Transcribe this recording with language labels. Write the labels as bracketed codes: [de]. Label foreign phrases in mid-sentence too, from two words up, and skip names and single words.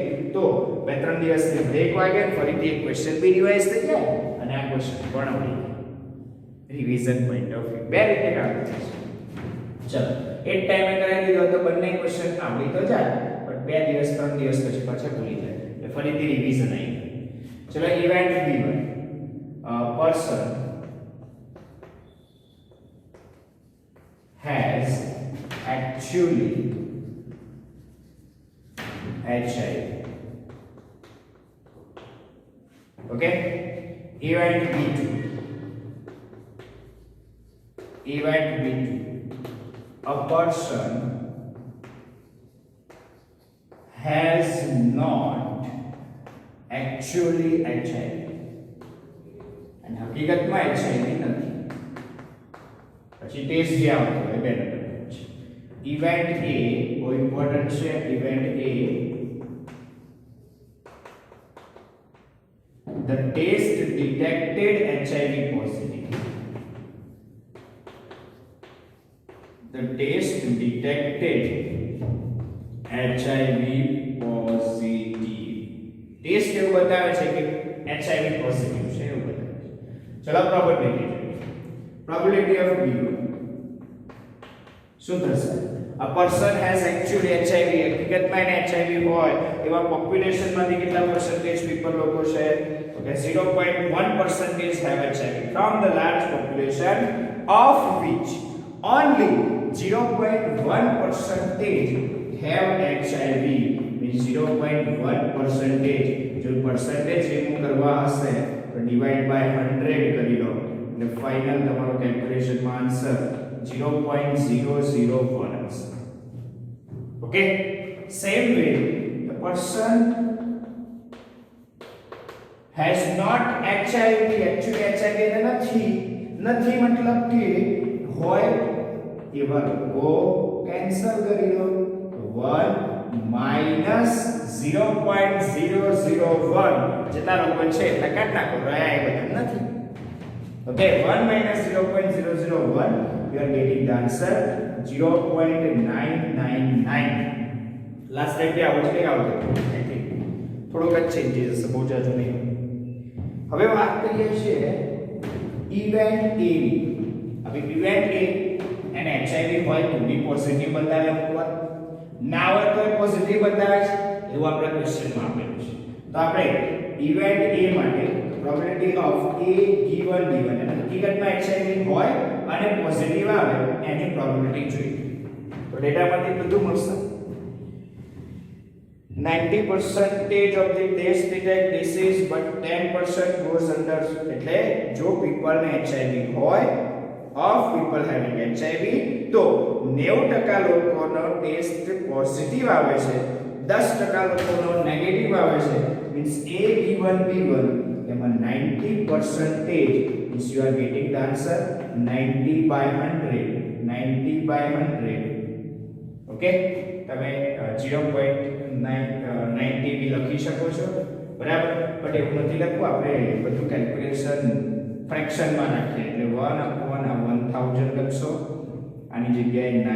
[gu] તો 2-3 દિવસની બ્રેક વાગે ફરીથી એક ક્વેશ્ચન બી રિવાઇઝ થઈ જાય અને આ ક્વેશ્ચન પણ આવડી જાય [en] revision point of view [gu] બે રીતે કામ કરે છે ચલો એક ટાઈમે કરાવી દીધો તો બંને ક્વેશ્ચન આવડી તો જાય પણ 2 દિવસ 3 દિવસ પછી પાછા ભૂલી જાય એટલે ફરીથી રિવિઝન આવી ચલો [en] event B1 person has actually HIV. Okay? Event B2. Event B2. A person has not actually HIV. [gu] And હકીકતમાં HIV નથી. પછી ટેસ્ટ જે આવતો હોય બે નંબર છે ઇવેન્ટ A બહુ ઇમ્પોર્ટન્ટ છે [en] event A the test detected HIV positive the test detected HIV positive [gu] ટેસ્ટ એવું બતાવે છે કે HIV પોઝિટિવ છે એવું બતાવે છે ચલો પ્રોબેબિલિટી [en] probability of B1 [gu] શું થશે [en] a person has actually HIV [gu] હકીકતમાં એને HIV હોય એવા પોપ્યુલેશન માંથી કેટલા [en] percentage people [gu] લોકો છે ઓકે [en] 0.1% have HIV from the large population of which only 0.1% have HIV means 0.1% [gu] જો percentage રિમૂવ કરવા હશે તો [en] divide by 100 [gu] કરી લો [en] the final [gu] તમારો કેલ્ક્યુલેશન માં આન્સર 0.001 આવશે ઓકે [en] same way the person has not HIV actually HIV [gu] ને નથી મતલબ કે હોય એવા લોકો કેન્સલ કરી લો 1 minus 0.001 જેટલા લોકો છે એટલે કાઢ નાખો રહ્યા એ બધા નથી [en] Okay, 1 minus 0.001, you are getting the answer 0.999. Last time [hi] पे आवज नहीं आवते [en] I think [gu] થોડોક જ ચેન્જીસ હશે બહુ જાજુ નહીં હવે વાત કરીએ છીએ ઇવેન્ટ A ની હવે ઇવેન્ટ A એને HIV હોય તો બી પોઝિટિવ બતાવે અમુકવાર ના હોય તો પોઝિટિવ બતાવે છે એવું આપણે ક્વેશ્ચનમાં આપેલું છે તો આપણે ઇવેન્ટ A માટે [en] probability of A given B1 [gu] એટલે હકીકતમાં HIV હોય અને પોઝિટિવ આવે એની પ્રોબેબિલિટી જોઈએ તો ડેટામાંથી બધું મળશે [en] 90% of the test detect disease but 10% goes under [gu] એટલે જો people ને HIV હોય [en] of people having HIV [gu] તો 90% લોકોનો ટેસ્ટ પોઝિટિવ આવે છે 10% લોકોનો નેગેટિવ આવે છે [en] means A given B1 [gu] એમાં 90% [en] means you are getting the answer [gu] 90/100 okay તમે 0.90 બી લખી શકો છો બરાબર બટ એવું નથી લખવું આપણે બધું કેલ્ક્યુલેશન ફ્રેક્શન માં નાખીએ એટલે 1/1000 લખશો આની જગ્યાએ